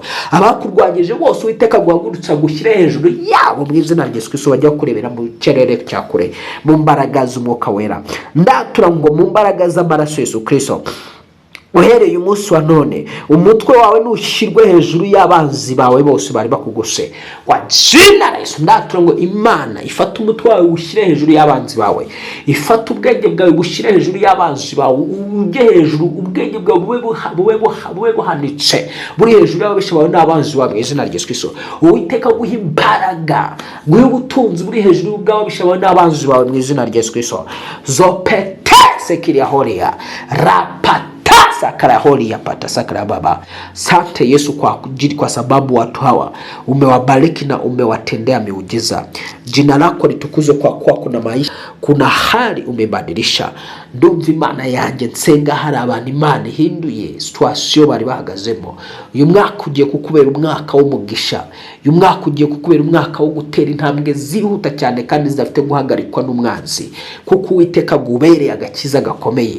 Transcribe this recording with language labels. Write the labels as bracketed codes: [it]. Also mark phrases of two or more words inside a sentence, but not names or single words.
[rw] Abakurwanyije bose Uwiteka guhagurutsa gushyire hejuru yabo mu izina rya Yesu Kristo, bajya kurebera mu kirere cya kure mu mbaraga z'Umwuka wera. Ndatura ngo mu mbaraga z'amaraso Yesu Kristo, uhereye umunsi wa none umutwe wawe nushyirwe hejuru y'abanzi bawe bose bari bakugose. [sw] Kwa jina la Yesu [rw] ndatura ngo Imana ifata umutwe wawe ushyire hejuru y'abanzi bawe, ifata ubwenge bwawe bushyire hejuru y'abanzi bawe, ujye hejuru, ubwenge bwawe bube buhanitse buri hejuru y'ababisha bawe n'abanzi bawe mu izina rya Yesu Kristo. Uwiteka guha imbaraga, guha ubutunzi buri hejuru bw'ababisha bawe n'abanzi bawe mu izina rya Yesu Kristo. Zopete sekiria horia rapata sakara holi ya pata sakara baba. [sw] Sante Yesu kwa sababu watu hawa umewabariki na umewatendea miujiza. Jina lako litukuzwe kwa kuna maisha, kuna hali umebadilisha. [rw] Ndumva Imana yanjye nsenga hari abantu Imana ihinduye situation bari bahagazemo. Uyu mwaka ugiye kukubera umwaka w'umugisha, uyu mwaka ugiye kukubera umwaka wo gutera intambwe zihuta cyane kandi zidafite guhagarikwa n'umwanzi, kuko Uwiteka gubereye agakiza gakomeye.